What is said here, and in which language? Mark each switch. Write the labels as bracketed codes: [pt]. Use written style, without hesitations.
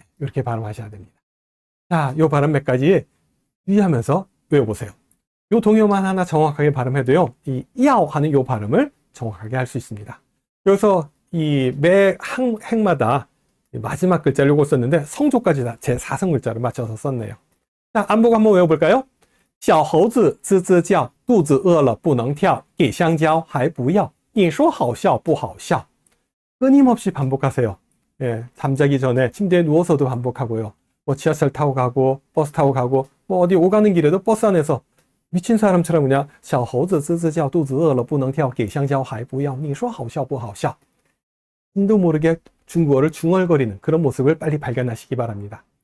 [ko] 이렇게 발음하셔야 됩니다. 자, 요 발음 몇 가지 유의하면서 외워보세요. 요 동요만 하나 정확하게 발음해도요, 이 야오 하는 요 발음을 정확하게 할 수 있습니다. 그래서 이 매 행마다 마지막 글자를 요거 썼는데 성조까지 다 제 4성 글자를 맞춰서 썼네요. 자, 안보고 한번 외워볼까요? [zh] 小猴子吱吱叫肚子饿了不能跳给香蕉还不要你说好笑不好笑 [ko] 끊임없이 반복하세요. 예, 잠자기 전에 침대에 누워서도 반복하고요. 뭐 지하철 타고 가고 버스 타고 가고 뭐 어디 오가는 길에도 버스 안에서 미친 사람처럼 그냥 [zh] 小猴子吱吱叫肚子饿了不能跳给香蕉还不要你说好笑不好笑 [ko] 인도 모르게 중국어를 중얼거리는 그런 모습을 빨리 발견하시기 바랍니다.